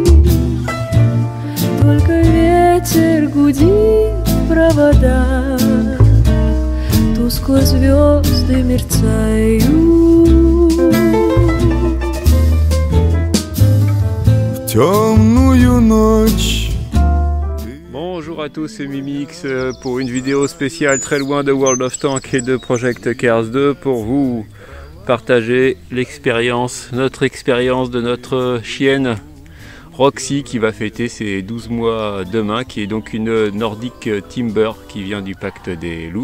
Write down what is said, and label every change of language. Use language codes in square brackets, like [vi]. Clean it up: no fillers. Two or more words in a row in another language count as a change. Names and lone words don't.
[ru] Только ветер гудит провода, тускло звезды мерцают. В темную ночь. [fr] Bonjour à tous, c'est Mimix pour une vidéo spéciale très loin de World of Tanks et de Project Cars 2 pour vous partager l'expérience, notre expérience de notre chienne Roxy qui va fêter ses 12 mois demain, qui est donc une Nordic Timber qui vient du pacte des loups.